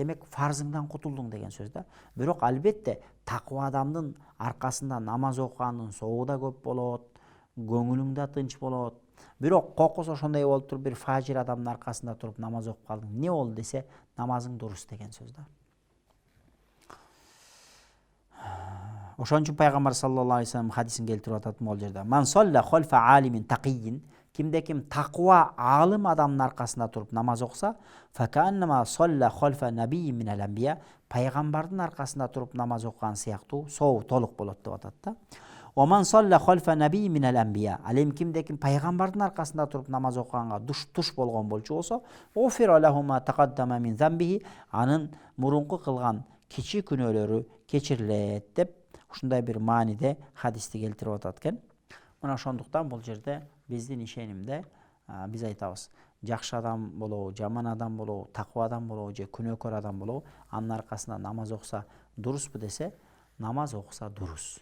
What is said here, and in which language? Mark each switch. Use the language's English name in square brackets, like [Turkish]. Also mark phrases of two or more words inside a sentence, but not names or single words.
[Kyrgyz] Демек фарзыңдан кутулдуң деген сөз да. Бирок албетте таква адамдын аркасында намаз окугандын соогу да көп болот, көңүлүң да тынч болот. Бирок кокус ошондой болуп туруп бир фажир адамдын аркасында туруп намаз окуп калдың, эмне болду десе, намазың дурус деген сөз да. Ошон үчүн Пайгамбар [Arabic] صلى الله عليه وسلم [Kyrgyz] хадисин келтирип атат могул жерде: [Arabic] "من صلى خلف عالم تقي." [Kyrgyz] Кимде ким таква алым адамдын аркасында туруп намаз окуса, [Arabic] فكأنما صلى خلف نبي من الأنبياء, [Kyrgyz] пайгамбардын аркасында туруп намаз окуган сыяктуу сообу толук болот деп атат да. [Arabic] "ومن صلى خلف نبي من الأنبياء." [Kyrgyz] Ал эми кимде ким пайгамбардын аркасында туруп намаз окуганга туш болгон болчу болсо, [Arabic] "غفر له ما تقدم من ذنبه." [Kyrgyz] Анын мурунку кылган кичи күнөөлөрү кечирилет деп ушундай бир мааниде хадисти келтирип атат экен. Мына ошондуктан бул жерде биздин ишенимде биз айтабыз: жакшы адам болобу, жаман адам болобу, таква адам болобу же күнөөкөр адам болобу, анын аркасында намаз окуса дурусбу десе, намаз окуса дурус.